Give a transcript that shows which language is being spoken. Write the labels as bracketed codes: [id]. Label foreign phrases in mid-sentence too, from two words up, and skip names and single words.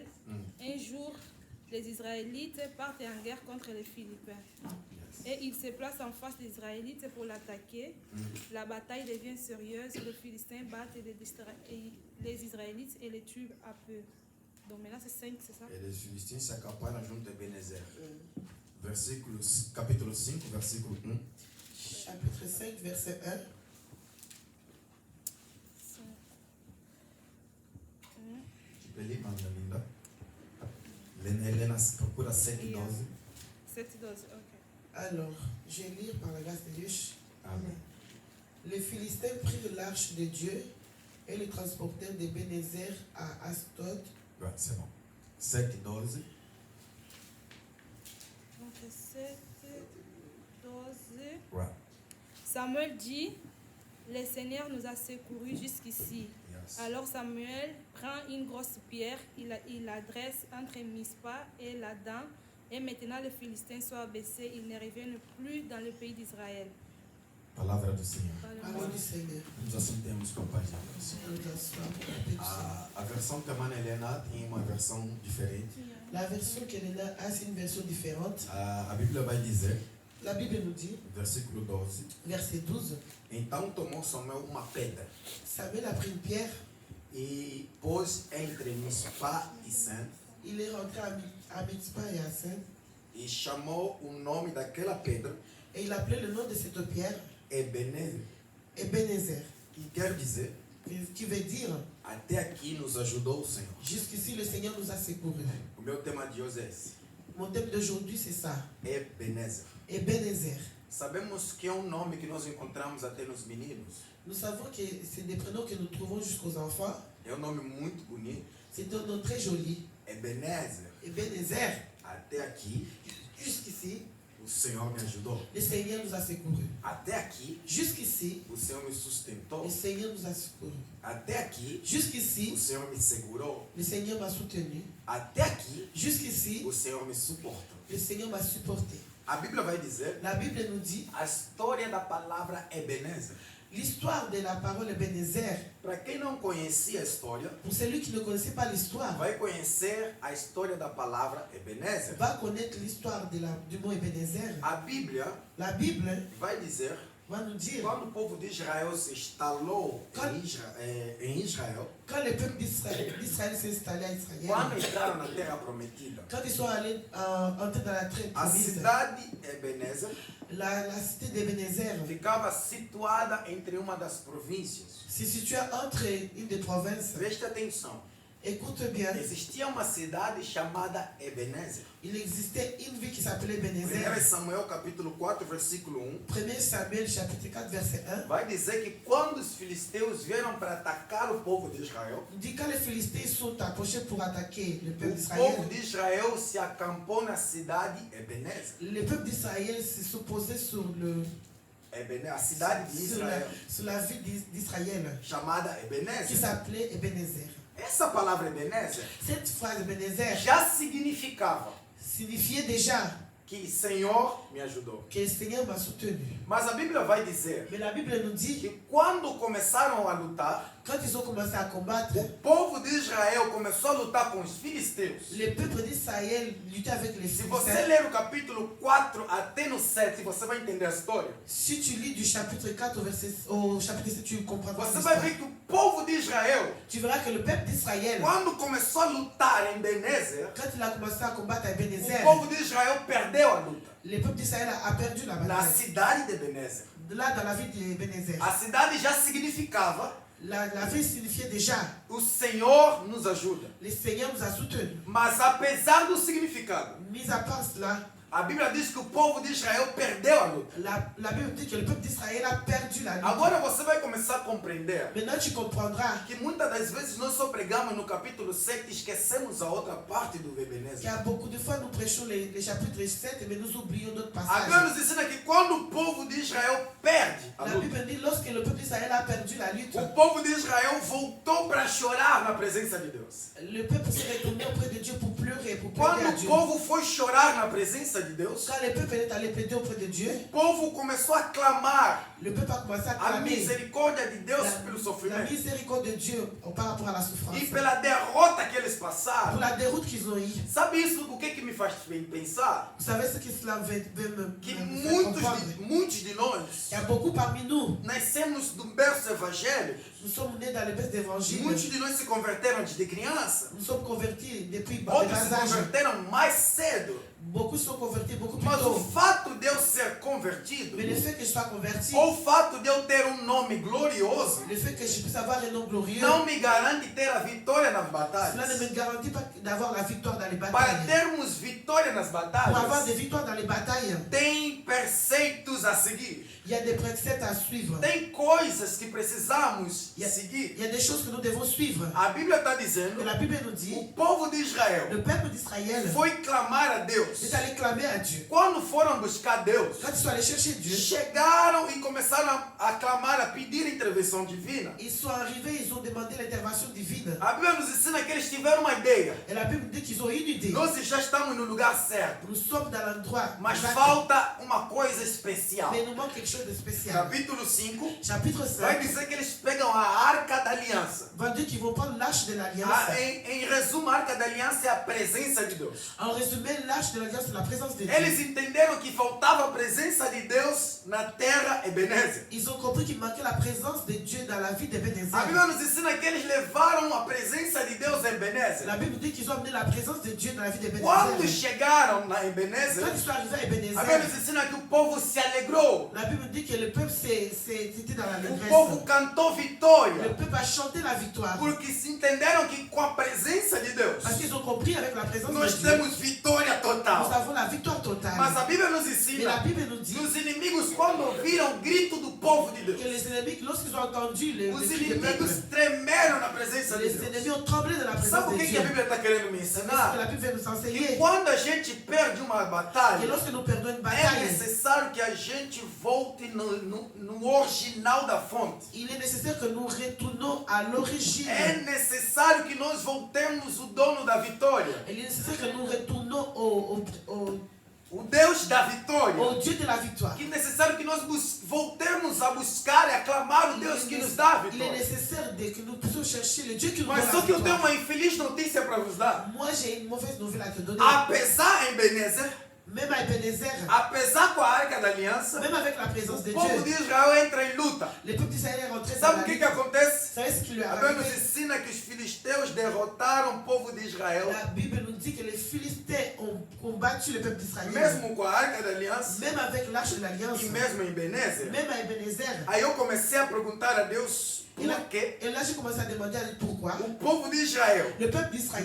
[fr] Un jour, les Israélites partent en guerre contre les Philippiens. Et ils se placent en face des Israélites pour l'attaquer. La bataille devient sérieuse. Les Philistins battent les Israélites et les tuent à peu. Donc maintenant c'est 5, c'est ça? Et les Philistins s'accaparent [pt] junto de Ebenezer. Capítulo 5, versículo 1. [fr] Chapitre 5, verset 1. Tu peux lire, Madame Linda? Helena, procura 7 et 12. 7 et 12, ok. Alors, je vais lire par la grâce de Dieu. Amen. Les Philistins prirent l'arche de Dieu et le transportèrent d'Ebenezer à Ashdod. Ouais, c'est bon. 7 et 12. Donc 7, 12. Ouais. Samuel dit, le Seigneur nous a secourus jusqu'ici. Yes. Alors Samuel prend une grosse pierre, il la dresse entre Mispa et Ladan, et maintenant les Philistins sont abaissés, ils ne reviennent plus dans le pays d'Israël. [pt] Palavra do Senhor. [fr] Parole du Seigneur. [pt] Nous assentemos com a paz de Deus. [fr] Nous assoyons. [pt] A versão que a Mana Helena tem uma versão diferente. [fr] La version qu'elle a, c'est une version différente. [pt] A Bíblia vai dizer, [fr] La Bible nous dit, [pt] versículo 12, [fr] verset 12, [pt] então tomou Samuel uma pedra [fr] Samuel a pris une pierre, [pt] e pôs entre Mispa e Sem [fr] il est rentré à Mitzpah et à Sen, [pt] e chamou o nome daquela pedra [fr] et il appelait le nom de cette pierre [pt] Ebenezer, [fr] Ebenezer, [pt] que quer dizer, [fr] qui veut dire, [pt] até aqui nos ajudou o Senhor. [fr] jusqu'ici le Seigneur nous a secourus. [pt] O meu tema de hoje é esse, [fr] Mon thème d'aujourd'hui c'est ça, [pt] Ebenezer. [fr] Ebenezer. [pt] Sabemos que é um nome que nós encontramos até nos meninos. [fr] Nous savons que c'est des prénoms que nous trouvons jusqu'aux enfants. [pt] É um nome muito bonito. [fr] C'est un nom très joli. [pt] Ebenezer. [fr] Ebenezer, [pt] Até aqui, [fr] jusqu'ici, [pt] o Senhor me ajudou. [fr] le Seigneur nous a secourus. [pt] Até aqui, [fr] Jusqu'ici, [pt] o Senhor me sustentou. [fr] le Seigneur nous a secourus. [pt] Até aqui, [fr] Jusqu'ici, [pt] o Senhor me segurou. [fr] le Seigneur m'a soutenu. [pt] Até aqui, [fr] Jusqu'ici, [pt] o Senhor me suportou. [fr] le Seigneur m'a supporté. [pt] A Bíblia vai dizer [fr] La Bible nous dit [pt] a história da palavra Ebenezer. [fr] l'histoire de la parole Ebenezer. [pt] Para quem não conhecia a história, [fr] Pour celui qui ne connaissait pas l'histoire, [pt] vai conhecer a história da palavra Ebenezer. [fr] va connaître l'histoire du mot Ebenezer. [pt] A Bíblia [fr] La Bible [pt] vai dizer [fr] va nous dire [pt] quando o povo de Israel se instalou em Israel, [fr] quand le peuple d'Israël s'est installé à Israël, [pt] quando entraram na terra prometida, [fr] quand ils sont allés entrer dans la terre [pt] a [fr] promise, [pt] cidade Ebenezer [fr] la cité d'Ebenezer [pt] ficava situada entre uma das províncias. [fr] se situe entre une des provinces. [pt] Preste atenção. [fr] Écoute bien, [pt] Existia uma cidade chamada Ebenezer. [fr] il existait une ville qui s'appelait 1 Ebenezer. [pt] Samuel capítulo 4, versículo 1. [fr] 1 Samuel chapitre 4 verset 1. [pt] Vai dizer que quando os filisteus vieram para atacar o povo de Israel, [fr] Il dit quand les Philistins sont approchés pour attaquer le peuple [pt] o povo [fr] d'Israël, [pt] de Israel se acampou na cidade Ebenezer. [fr] le peuple d'Israël se posait sur [pt] A cidade de Israel, [fr] sur la ville d'Israël [pt] chamada [fr] qui Ebenezer. s'appelait Ebenezer. [pt] Essa palavra Ebenezer [fr] Cette phrase Ebenezer [pt] já significava [fr] signifiait déjà [pt] que Senhor me ajudou. [fr] que le Seigneur m'a soutenu. [pt] Mas a Bíblia vai dizer [fr] Mais la Bible nous dit [pt] que quando começaram a lutar, [fr] quand ils ont commencé à combattre, [pt] o povo de Israel começou a lutar com os filisteus. [fr] le peuple d'Israël luttait avec les [pt] Se você [fr] Philistins. [pt] ler o capítulo 4 até no 7, você vai entender a história. [fr] Si tu lis du chapitre 4 au chapitre 7, tu comprendras [pt] Você vai [fr] l'histoire. [pt] ver que o povo de Israel, [fr] Tu verras que le peuple d'Israël, [pt] quando começou a lutar em Ebenezer, [fr] quand il a commencé à combattre à [pt] o Ebenezer, povo de Israel perdeu a luta. [fr] le peuple d'Israël a perdu la [pt] Na [fr] bataille. [pt] cidade de Ebenezer. [fr] Là, dans la ville d'Ebenezer, [pt] A cidade já significava: [fr] la ville signifiait déjà [pt] o Senhor nos ajuda. [fr] le Seigneur nous a soutenus. [pt] Mas apesar do significado, [fr] Mis à part cela, [pt] A Bíblia diz que o povo de Israel perdeu a luta. [fr] La Bible dit que le peuple d'Israël a perdu la lutte. [pt] Agora você vai começar a compreender [fr] Maintenant tu comprendras [pt] que muitas das vezes nós só pregamos no capítulo 7 e esquecemos a outra parte do [fr] qu'il Ebenezer. y a beaucoup de fois nous prêchons les chapitres 7 mais nous oublions d'autres [pt] A [fr] passages. [pt] Bíblia nos ensina que quando o povo de Israel perde a [fr] La [pt] luta, [fr] Bible dit lorsque le peuple d'Israël a perdu la lutte, [pt] o povo de Israel voltou para chorar na presença de Deus. [fr] le peuple s'est retourné auprès de Dieu pour pleurer, pour [pt] Quando [fr] plaider à [pt] o [fr] Dieu. [pt] povo foi chorar na presença de Deus, [fr] Quand le peuple est allé plaider auprès de Dieu, [pt] o povo começou a clamar [fr] le peuple a commencé à [pt] a [fr] clamer [pt] misericórdia de Deus pelo [fr] la [pt] sofrimento [fr] miséricorde de Dieu par rapport à la souffrance, [pt] e pela derrota que eles [fr] pour [pt] passaram. [fr] la déroute qu'ils ont eue. [pt] Sabe isso o que me faz pensar? [fr] Vous savez ce que cela veut [pt] Que [fr] me faire comprendre? [pt] muitos de nós [fr] Il y a beaucoup parmi nous, [pt] nascemos de um berço evangélico. [fr] nous sommes nés dans le berceau d'évangile, [pt] Muitos de nós se converteram antes de criança. [fr] nous sommes convertis depuis bas [pt] Outros se [fr] âge. [pt] converteram mais cedo. [fr] Beaucoup sont convertis beaucoup plus [pt] Mas o [fr] tôt. [pt] fato de eu ser convertido, [fr] Mais le fait que je sois converti, [pt] ou o fato de eu ter nome glorioso, [fr] le fait que je puisse avoir un nom glorieux, [pt] não me garante ter a vitória nas [fr] cela ne [pt] batalhas. [fr] me garantit pas d'avoir la victoire dans les [pt] Para [fr] batailles. [pt] termos vitória nas [fr] Pour avoir [pt] batalhas, [fr] des victoires dans les batailles, [pt] tem preceitos a seguir. [fr] il y a des préceptes à suivre. [pt] Tem coisas que precisamos seguir. [fr] Il y a des choses que nous devons suivre. [pt] A Bíblia está [fr] Et [pt] dizendo, [fr] la Bible nous dit, [pt] o povo de Israel [fr] le peuple d'Israël [pt] foi clamar a Deus. [fr] est allé clamer à Dieu. [pt] Quando foram buscar Deus, [fr] Quand ils sont allés chercher Dieu, [pt] chegaram e começaram a clamar, a pedir intervenção divina. [fr] ils sont arrivés, ils ont demandé l'intervention divine. [pt] A Bíblia nos ensina que eles tiveram uma ideia. [fr] Et la Bible dit qu'ils ont eu une idée. [pt] Nós já estamos no lugar certo, [fr] Nous sommes dans l'endroit, [pt] mas [fr] exact. [pt] falta uma coisa especial. [fr] Mais il nous manque quelque chose de spécial. [pt] Capítulo 5 [fr] Chapitre [pt] vai 5 dizer que eles pegam a Arca da Aliança. [fr] va dire qu'ils vont prendre l'arche de l'alliance. [pt] Em resumo, a Arca da Aliança é a presença de Deus. [fr] En résumé, l'arche de l'alliance, c'est la présence de Dieu. [pt] Eles entenderam que faltava a presença de Deus na terra Ebenezer. [fr] Ils ont compris qu'il manquait la présence de Dieu dans la vie de [pt] A Ebenezer. Bíblia nos ensina que eles levaram a presença de Deus a Ebenezer. [fr] La Bible dit qu'ils ont amené la présence de Dieu dans la vie [pt] Quando [fr] d'Ebenezer. [pt] chegaram na Ebenezer, [fr] Quand ils sont arrivés à [pt] a Bíblia Ebenezer, nos ensina que o povo se alegrou. [fr] la Bible dit que le peuple était dans la [pt] O povo [fr] détresse. [pt] cantou [fr] Le [pt] vitória. [fr] peuple a chanté la victoire. [pt] Porque se entenderam que com a presença de Deus, [fr] Parce qu'ils ont compris avec la présence [pt] nós [fr] de Dieu, [pt] temos vitória [fr] nous [pt] total. [fr] avons la victoire [pt] Mas [fr] totale. [pt] a Bíblia nos [fr] Mais la [pt] ensina [fr] Bible nous dit [pt] que os inimigos, quando ouviram o grito do povo de Deus, [fr] que les ennemis, lorsqu'ils ont entendu le [pt] os [fr] cri du peuple, [pt] inimigos tremeram na presença de [fr] les [pt] Deus. [fr] ennemis ont tremblé de la présence [pt] Sabe o [fr] de [pt] que [fr] Dieu. [pt] a Bíblia está querendo me [fr] C'est ce que [pt] ensinar? [fr] la Bible veut nous [pt] Que [fr] enseigner. [pt] quando a gente perde uma [fr] Et [pt] batalha, [fr] lorsque nous perdons une [pt] é [fr] bataille, [pt] necessário que a gente volte no original da fonte. [fr] il est nécessaire que nous retournons à l'origine. [pt] É necessário que nós voltemos o dono da vitória. [fr] Il est nécessaire que nous retournons [pt] O Deus da vitória. [fr] au Dieu de la victoire. [pt] Que é necessário que nós voltemos a buscar e a clamar o Deus que nos dá a [fr] Il est [pt] vitória. [fr] nécessaire que nous puissions chercher le Dieu qui nous donne [pt] Mas [fr] la [pt] só que eu tenho [fr] victoire. [pt] uma infeliz notícia para vos dar. [fr] Moi, j'ai une mauvaise nouvelle à te donner. [pt] Apesar em Ebenezer, [fr] Même à Ebenezer, [pt] apesar com a Arca da Aliança, [fr] même avec la présence [pt] o [fr] de [pt] povo de [fr] Dieu, [pt] Israel entra em luta. [fr] le peuple d'Israël est rentré dans [pt] Sabe [fr] la [pt] o que [fr] lutte. [pt] acontece? [fr] Vous savez ce qui lui est [pt] A Bíblia nos [fr] arrivé? [pt] ensina que os filisteus derrotaram o povo de Israel, [fr] La Bible nous dit que les Philistins ont combattu le peuple d'Israël. [pt] mesmo com a Arca da Aliança [fr] Même avec l'arche de l'alliance, [pt] e mesmo em Ebenezer. [fr] même à Ebenezer. [pt] Aí eu comecei a perguntar a Deus por quê [fr] Et là, j'ai commencé à demander à Dieu pourquoi. [pt] o povo de Israel, [fr] Le peuple d'Israël,